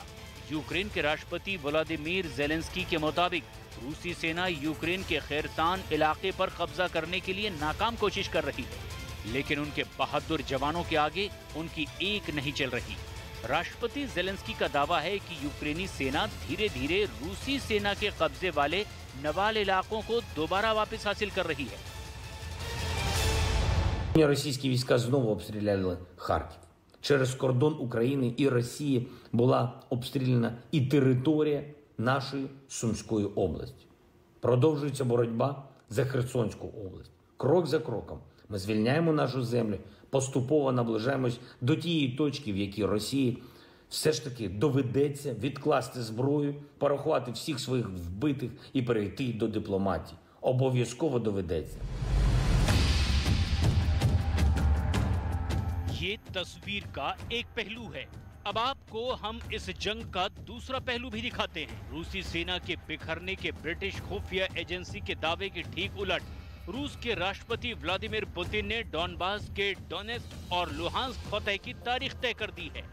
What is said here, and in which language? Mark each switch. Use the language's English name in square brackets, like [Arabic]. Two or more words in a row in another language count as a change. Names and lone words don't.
[Hindi] यूक्रेन के राष्ट्रपति व्लादिमीर ज़ेलेंस्की के मुताबिक रूसी सेना यूक्रेन के खेरसान इलाके पर कब्जा करने के लिए नाकाम कोशिश कर रही है, लेकिन उनके बहादुर जवानों के आगे उनकी एक नहीं चल रही। राष्ट्रपति ज़ेलेंस्की का दावा है कि यूक्रेनी सेना धीरे धीरे रूसी सेना के कब्जे वाले नवाल इलाकों को दोबारा वापस हासिल कर रही है। [Ukrainian] Російські війська знову обстріляли Харків. Через кордон України і Росії була обстріляна і територія нашої Сумської області. Продовжується боротьба за Херсонську область. Крок за кроком ми звільняємо нашу землю, поступово наближаємось до тієї точки, в якій Росії все ж таки доведеться відкласти зброю, порахувати всіх своїх вбитих і перейти до дипломатії. Обов'язково доведеться. [Hindi] ये तस्वीर का एक पहलू है। अब आपको हम इस जंग का दूसरा पहलू भी दिखाते हैं। रूसी सेना के बिखरने के ब्रिटिश खुफिया एजेंसी के दावे के ठीक उलट रूस के राष्ट्रपति व्लादिमीर पुतिन ने डॉनबास के डोनेट्स्क और लुहांस्क फतह की तारीख तय कर दी है।